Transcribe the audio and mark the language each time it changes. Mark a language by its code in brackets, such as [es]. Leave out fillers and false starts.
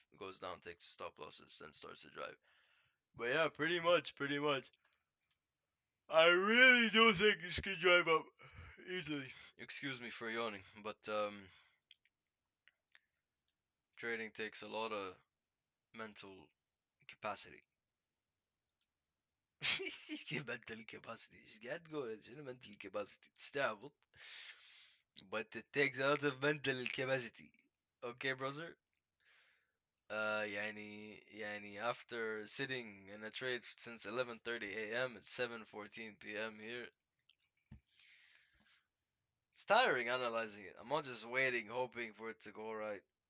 [en] It goes down, takes stop losses, then starts to drive. But yeah, pretty much, pretty much. I really do think this could drive up easily. Excuse me for yawning, but trading takes a lot of mental capacity. mental capacity. [ar] ايش قاعد تقول؟ شنو mental capacity؟ تستعبط. [en] But it takes a lot of mental capacity. Okay, brother? يعني after sitting in a trade since 11:30 a.m. it's 7:14 p.m. here. It's tiring analyzing it. I'm not just waiting, hoping for it to go right.